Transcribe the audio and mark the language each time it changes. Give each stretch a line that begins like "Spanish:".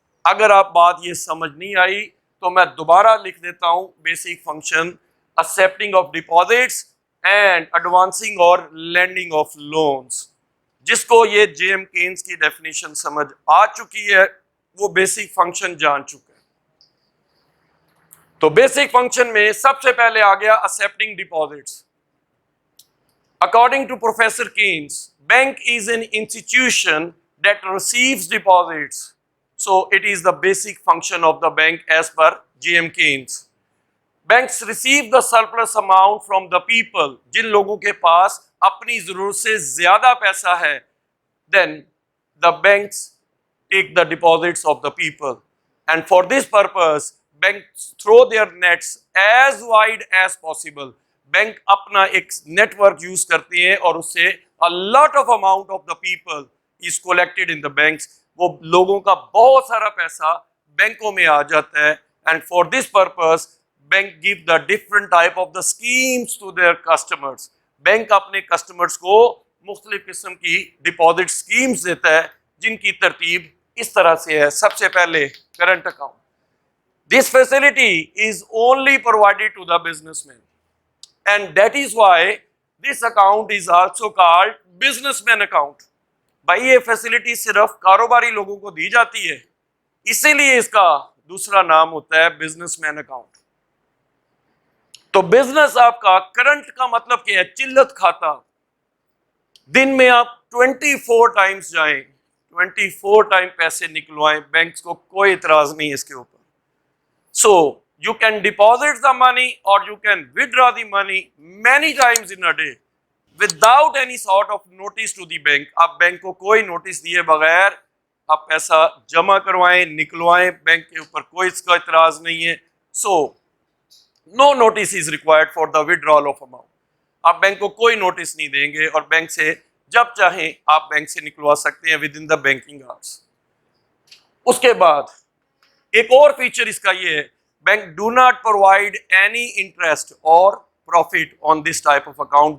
Urdu: اگر آپ بات یہ سمجھ نہیں آئی تو میں دوبارہ لکھ دیتا ہوں basic function
English: accepting of deposits and advancing
Urdu: اور
English: lending of loans.
Urdu: جس کو یہ جیم کینز کی ڈیفینیشن سمجھ آ چکی ہے وہ بیسک فنکشن جان چکا ہے. تو بیسک فنکشن میں سب سے پہلے آ گیا
English: accepting deposits. According to Professor Keynes, bank is an institution that receives deposits. So it is the basic function of the bank as per J.M. Keynes. Banks receive the surplus amount from the people.
Urdu: جن لوگوں کے پاس اپنی ضرورت سے زیادہ پیسہ ہے,
English: then the banks take the deposits of the people. And for this purpose, banks throw their nets as wide as possible.
Urdu: Bank اپنا ایک نیٹ ورک یوز کرتے ہیں اور اس سے
English: a lot of amount of the people is collected in the banks.
Urdu: وہ لوگوں کا بہت سارا پیسہ بینکوں میں آ جاتا ہے.
English: And for this purpose, bank give the different type of the schemes to their customers.
Urdu: Bank اپنے کسٹمرز کو مختلف قسم کی ڈپازٹ اسکیمز دیتا ہے جن کی ترتیب اس طرح سے ہے. سب سے پہلے current account.
English: This facility is only provided to the businessman. And that is why this account is also called businessman account.
Urdu: بھائی یہ فیسلٹی صرف کاروباری لوگوں کو دی جاتی ہے, اسی لیے اس کا دوسرا نام ہوتا ہے بزنس مین اکاؤنٹ. تو بزنس آپ کا کرنٹ کا مطلب کیا ہے؟ چلت کھاتا. دن میں آپ 24 ٹائمز جائیں, 24 ٹائم پیسے نکلوائیں, بینکس کو کوئی اعتراض نہیں اس کے اوپر.
English: So you can deposit the money or you can withdraw the money many times in a day without any sort of notice to the bank.
Urdu: آپ بینک کو کوئی نوٹس دیے بغیر آپ پیسہ جمع کروائیں, نکلوائیں, بینک کے اوپر کوئی اس کا اعتراض نہیں ہے.
English: So no notice is required for the withdrawal of amount.
Urdu: آپ بینک کو کوئی نوٹس نہیں دیں گے اور بینک سے جب چاہیں آپ بینک سے نکلوا سکتے ہیں
English: With in the banking hours.
Urdu: اس کے بعد ایک اور فیچر اس کا یہ ہے,
English: Bank do not provide any interest اور profit on this type of account.